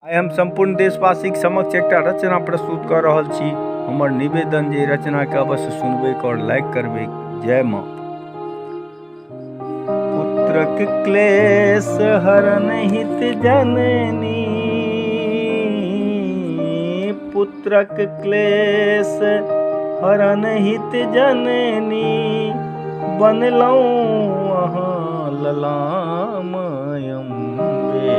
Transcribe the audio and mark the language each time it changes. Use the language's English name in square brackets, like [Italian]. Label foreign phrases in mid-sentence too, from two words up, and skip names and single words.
[Maithili] आइ हम संपूर्ण देशवासी के समक्ष एकटा रचना प्रस्तुत कर रहल छी। हमर निवेदन जे रचना के अवश्य सुनबे और लाइक करबे। जय माँ। पुत्रक क्लेश हरन हित जननी, पुत्रक क्लेश हरन हित जननी, बनलौं अहाँ ललामयम्बे।